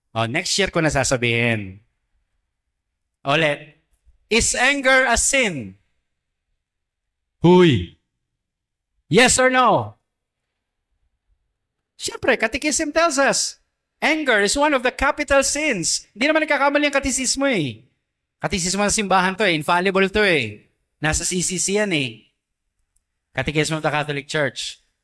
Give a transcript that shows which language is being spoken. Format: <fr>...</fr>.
<en>Next year</en> <tl>ko na sasabihin. Ulit.</tl> <en>Is anger a sin? Huy. Yes or no? Siyempre, Catechism tells us, anger is one of the capital sins.</en> <tl>Hindi naman nagkakamali ang katisismo eh. Katisismo ng simbahan to eh. Infallible to eh. Nasa CCC yan eh.</tl> <en>Catechism of the Catholic Church.</en>